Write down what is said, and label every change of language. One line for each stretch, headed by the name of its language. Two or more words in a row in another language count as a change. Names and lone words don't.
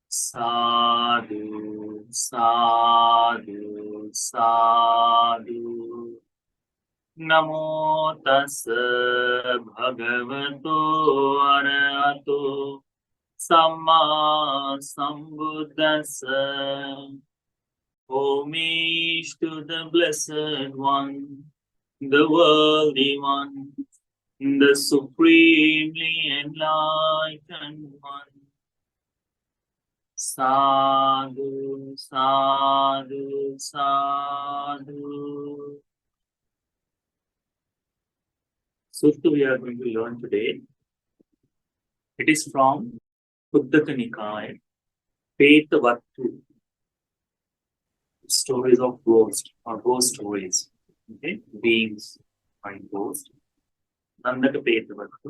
Pali: Sadhu, sadhu, sadhu. Namo tassa bhagavato arahato samma sambuddhassa.
English: Homage to the Blessed One, the Worthy One, the Supremely Enlightened One.
Pali: Sadhu, sadhu, sadhu.
English: Sutta we are going to learn today. It is from Nandaka Nikaya, Petavatu. Stories of ghosts or ghost stories. Okay, beings are ghosts. Nandaka Petavatu.